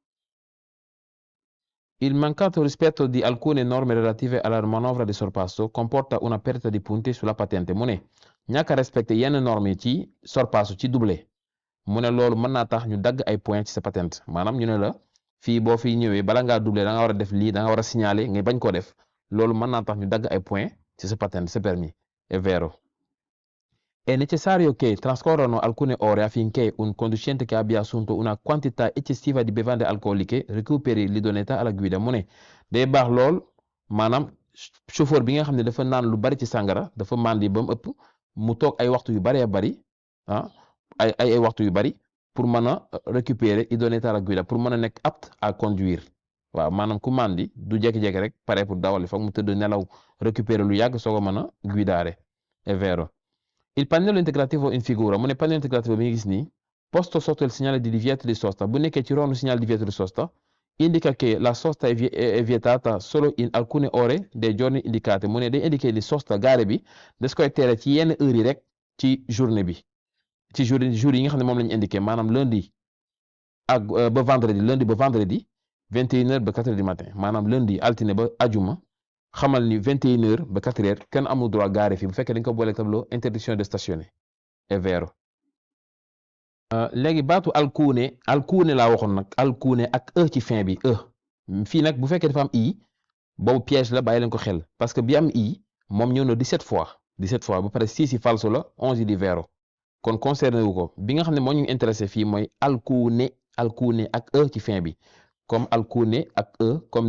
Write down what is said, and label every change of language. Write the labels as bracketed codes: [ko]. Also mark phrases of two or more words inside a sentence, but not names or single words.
[it] Il mancato rispetto di alcune norme relative alla manovra di sorpasso comporta una perdita di punti sulla patente [wo] mu ne ñàkk a respecté yenn normes yi ci sorpasso ci doublé mu ne loolu mën naa tax ñu dagg ay points ci sa patente maanaam ñu ne la fii boo fi ñëwee bala ngaa doublé da nga war a def lii da nga war a signaler nga bañ koo def loolu mën naa tax ñu dagg ay points ci sa patente sa permis [it] è vero. È necessario che trascorrano alcune ore affinché un conducente che abbia assunto una quantità eccessiva di bevande alcoliche recuperi l'idoneità alla guida mu [wo] ne day baax lool maanaam chauffeur bi nga xam ne dafa naan lu bari ci sàngara dafa màndi ba mu ëpp mu toog ay waxtu yu baree bari ay waxtu yu bari pour mën a récupérer [it] idoneità alla guida [wo] pour mën a nekk [fr] apte à conduire [wo] waaw maanaam ku màndi du jékki-jékki rek pare pour dawal foog mu tëdd nelaw récupérer lu yàgg soo ko mën a [it] guidare è vero. Il pannello integrativo in figura [wo] mu ne [it] pannello integrativo [wo] bi nga gis nii [it] posto sotto il segnale di divieto di sosta [wo] bu nekkee ci ronu [it] segnale di divieto di sosta indica che la sosta è vietata solo in alcune ore dei giorni indicati [wo] mu ne day indiqué ni sosta gaare bi des koy tere ci yenn heures yi rek ci journée bi ci jour yi nga xam ne moom la ñu indiqué maanaam lundi ak ba vendredi 21h ba [fr] 4h du matin [wo] maanaam lundi altine ba ajuma xamal ni 21h ba 4h kenn amul droit gaare fii bu fekkee dañ ko boole [fr] tableau interdiction de stationner [it] è vero. [wo] Léegi baatu alcune laa waxoon nag alcune ak ci fin bi fii nag bu fekkee dafa am i boobu piège la bàyyi leen ko xel [fr] parce que [wo] bi am i moom ñëw na 17 fois ba pare 6 yi falso la 11 yi di vero kon concerné wu ko bi nga xam ne moo ñu intéressé fii mooy alcune ak ci fin bi comme alcune ak comme